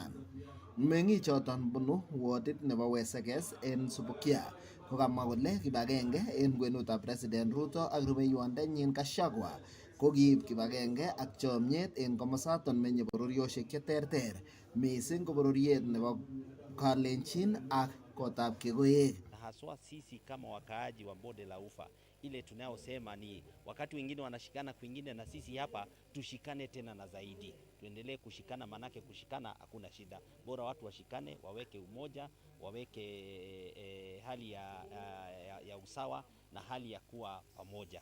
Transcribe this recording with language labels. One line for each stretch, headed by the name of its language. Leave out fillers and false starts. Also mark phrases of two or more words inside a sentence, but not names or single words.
Kalenjin: Meng'ik choton bunu wardit nebo Wesekes en Subukia kokamwa kole kibagenge en kwenutab President Ruto ak rubeiwondenyin Gachagua kokiib kibagenge ak chomyet en komosaton menye bororiosiek cheterter mising ko bororiet nebo Kalenjin ak kotab Kegoek.
Swahili: Haswa sisi kama wakaaji wa bonde la Ufa, ile tunayosema ni wakati wengine wanashikana kwingine, na sisi hapa tushikane tena na zaidi, tuendelee kushikana, manake kushikana hakuna shida, bora watu washikane, waweke umoja, waweke hali ya usawa na hali ya kuwa pamoja.